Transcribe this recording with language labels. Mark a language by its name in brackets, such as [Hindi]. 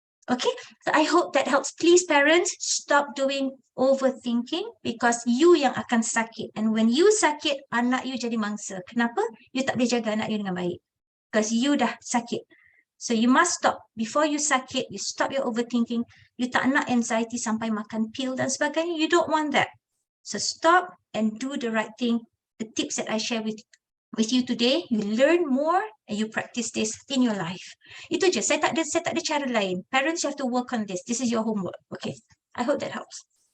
[English] Okay, so I hope that helps. Please parents, stop doing overthinking because you [Malay] yang akan sakit, [English] and when you sakit, [Malay] anak you jadi mangsa. Kenapa? You tak boleh jaga anak you dengan baik because you dah sakit. [English] So you must stop. Before you sakit, you stop your overthinking. [Malay] You tak nak anxiety sampai makan pill dan sebagainya. [English] You don't want that. So stop and do the right thing. The tips that I share with you today, you learn more and you practice this in your life. [Malay] Itu je, saya tak ada cara lain. [English] Parents, you have to work on this. This is your homework. Okay, I hope that helps.